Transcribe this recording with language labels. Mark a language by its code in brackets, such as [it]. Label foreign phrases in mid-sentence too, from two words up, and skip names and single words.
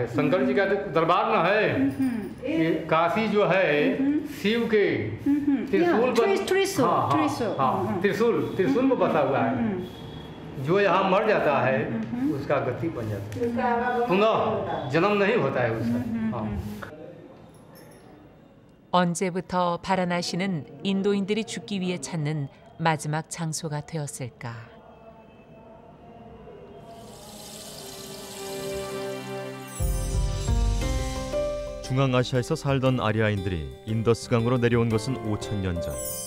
[hi] शंकर जी का दरबार न है कि काशी जो है शिव के त्रिशूल में बसा हुआ है। जो यहाँ मर जाता है उसका गति बन जाता है, पुनः जन्म नहीं होता है उसका। [ko] 언제부터 바라나시는 인도인들이 죽기 위해 찾는 마지막 장소가 되었을까? 중앙아시아에서 살던 아리아인들이 인더스강으로 내려온 것은 5000년 전.